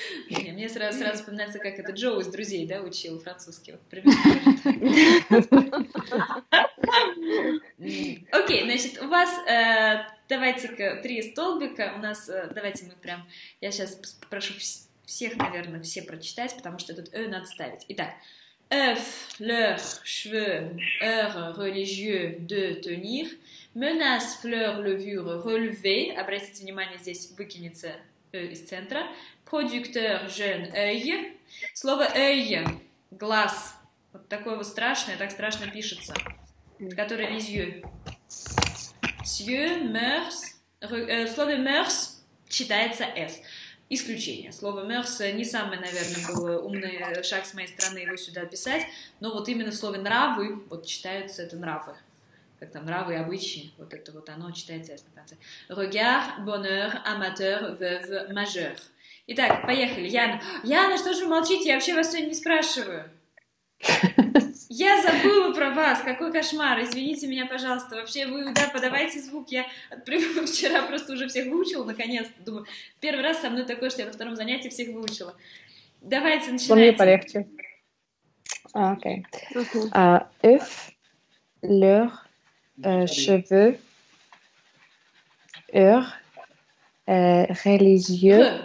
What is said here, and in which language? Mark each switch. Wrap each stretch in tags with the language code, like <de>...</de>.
<ru>Мне сразу вспоминается, как это Джоу из «Друзей», да, учил французский. Вот, примерно. Окей, значит, у вас, давайте-ка, 3 столбика. У нас, давайте мы прям, я сейчас попрошу всех, наверное, все прочитать, потому что тут надо ставить. Итак.</ru> <fr>Œuf, leur, cheveux, heure, religieux, de, tenir, menace, fleur, levure, relever, обратите внимание, здесь выкинется из центра, producteur, jeune, œil, слово œil, глаз, вот такое вот страшное, так страшно пишется, которое les yeux, yeux, mœurs, в слове mœurs читается s.</fr> <ru>Исключение. Слово «мёрс» не самый, наверное, был умный шаг с моей стороны его сюда писать, но вот именно в слове «нравы», вот читаются это «нравы», как там «нравы» и «обычаи», вот это вот оно читается ясно в конце.</ru> <fr>Regard, bonheur, amateur, veuve, majeur.</fr> <ru>Итак, поехали. Яна. Яна, что же вы молчите? Я вообще вас сегодня не спрашиваю. Я забыла про вас, какой кошмар, извините меня, пожалуйста. Вообще, вы, да, подавайте звук. Я вчера просто уже всех выучила, наконец-то. Думаю, первый раз со мной такое, что я на втором занятии всех выучила. Давайте, начинайте. Мне полегче. Окей.</ru> <fr>Œuf, leur, cheveux, heure, religieux.</fr>